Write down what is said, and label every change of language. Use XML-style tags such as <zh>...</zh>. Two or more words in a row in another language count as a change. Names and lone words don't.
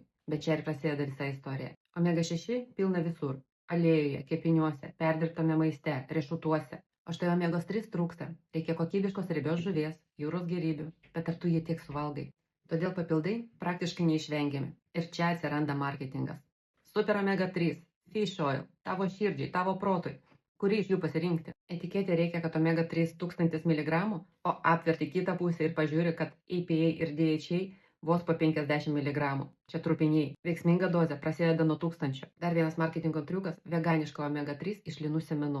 <lt>Bet čia ir prasideda visa istorija. Omega 6 pilna visur. Aliejuje, kepiniuose, perdirbtame maiste, riešutuose. O štai omegos 3 trūksta. Reikia kokybiškos riebios žuvies, jūros gėrybių. Bet ar tu jį tiek suvalgai? Todėl papildai praktiškai neišvengiami. Ir čia atsiranda marketingas.</lt> <en>Super omega 3, fish oil,</en> <lt>tavo širdžiai, tavo protui. Kurį iš jų pasirinkti? Etiketė reikia, kad omega 3 1000 mg, o apverti kitą pusę ir pažiūri, kad EPA ir DHA vos po 50 mg. Čia trupiniai. Veiksminga dozė prasideda nuo 1000. Dar vienas marketingo triukas – veganiška omega 3 iš linų sėmenų.</lt>